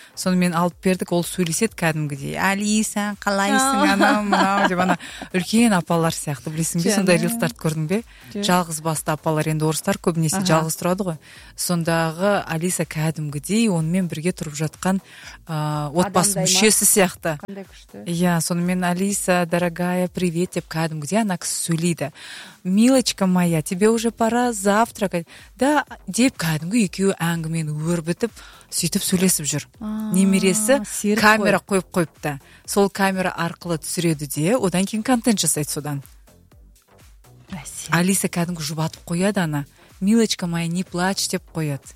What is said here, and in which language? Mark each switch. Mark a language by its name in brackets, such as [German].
[Kazakh] Соны мен алып бердік, ол сөйлесет кәдімгідей. Алиса, қалайсың, анау-мынау, деп ана үлкен апалар сияқты, білесің бе, сондай рилстарт көрдің бе? Жалғыз басты апалар, енді орыстар көбінесе жалғыз тұрады ғой. Сондағы Алиса кәдімгідей, онымен бірге тұрып жатқан отбасы мүшесі сияқты. Иә, соны мен Алиса, [Russian] дорогая, привет, [Kazakh] кадым, где она сөйлейді. [Russian] Милочка моя, тебе уже пора завтракать. [Kazakh] Да, деп кәдімгі екеуі әңгімен өрбітіп, сөйтіп сөйлесіп жүр. Немересі камера қойып қойыпты. Сол камера арқылы түсіреді де, одан кейін контент жасайды содан. Алиса кәдімгі жұбатып қояды ана. [Russian] Милочка моя, не плач [Kazakh] деп қояды.